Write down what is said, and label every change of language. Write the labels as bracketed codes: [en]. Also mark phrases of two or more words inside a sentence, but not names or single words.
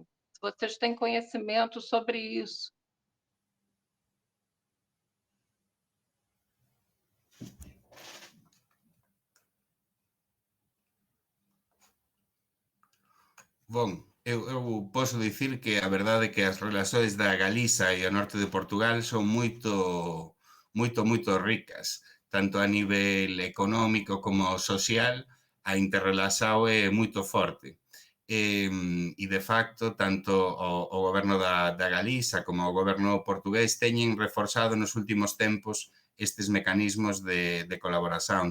[pt] Se vocês têm conhecimento sobre isso. [gl] Bon, eu posso dicir que a verdade é que as relações da Galiza e o norte de Portugal son moito ricas, tanto a nivel económico como social, a interrelación é moito forte. E de facto, tanto o goberno da Galiza como o goberno portugués teñen reforzado nos últimos tempos estes mecanismos de colaboración.